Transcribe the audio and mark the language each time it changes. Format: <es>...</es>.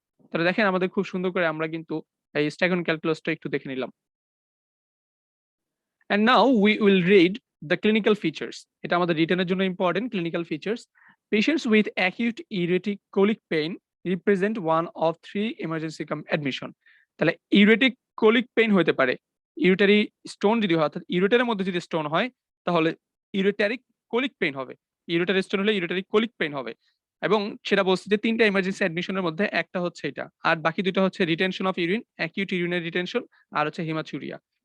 <bn>তাহলে দেখেন আমাদের খুব সুন্দর করে আমরা কিন্তু এই স্ট্যাগহর্ন ক্যালকুলাসটা একটু দেখে নিলাম।</bn> <en>And now we will read the clinical features.</en> <bn>এটা আমাদের রিটেনের জন্য important.</bn> <en>Clinical features: patients with acute uretic colic pain represent one of 3 emergency admission.</en> <bn>তাহলে ইউরেটিক কোলিক পেইন হতে পারে, ইউরেটারি স্টোন যদি হয়, অর্থাৎ ইউরেটারের মধ্যে যদি স্টোন হয় তাহলে ইউরেটারিক কোলিক পেইন হবে। ইউরেটারি স্টোন হলে ইউরেটারিক কোলিক পেইন হবে। এবং সেটা বলছে যে 3টা এমার্জেন্সি অ্যাডমিশনের মধ্যে একটা হচ্ছে এটা, আর বাকি দুটো হচ্ছে retention of urine, acute urinary retention, আর হচ্ছে হিমাচুরিয়া।</bn>